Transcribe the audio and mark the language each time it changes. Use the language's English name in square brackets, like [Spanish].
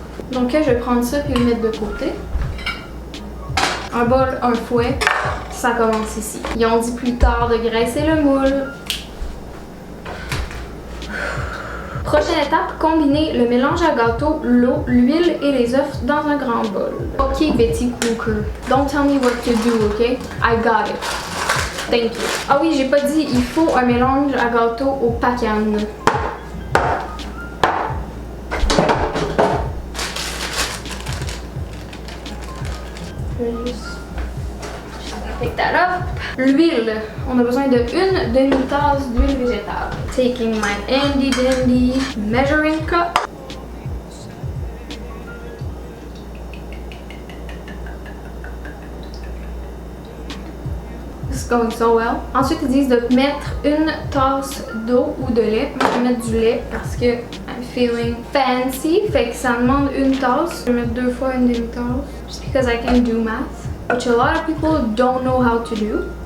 [French] Donc je vais prendre ça puis le mettre de côté. Un bol, un fouet, ça commence ici. Ils ont dit plus tard de graisser le moule. Prochaine étape, combiner le mélange à gâteau, l'eau, l'huile et les œufs dans un grand bol. [English] Ok Betty Cooker, don't tell me what to do, ok? I got it. Thank you. [French] Ah oui, j'ai pas dit, il faut un mélange à gâteau au Pacane. Je vais juste [English] pick that up. [French] L'huile, on a besoin de une demi-tasse d'huile végétale. [English] Taking my handy dandy measuring cup. It's going so well. [French] Ensuite, ils disent de mettre une tasse d'eau ou de lait. Moi, je vais mettre du lait parce que [English] I'm feeling fancy. [French] Fait que ça demande une tasse. Je vais mettre 2 fois une demi-tasse. [English] Just because I can do math. Which a lot of people don't know how to do.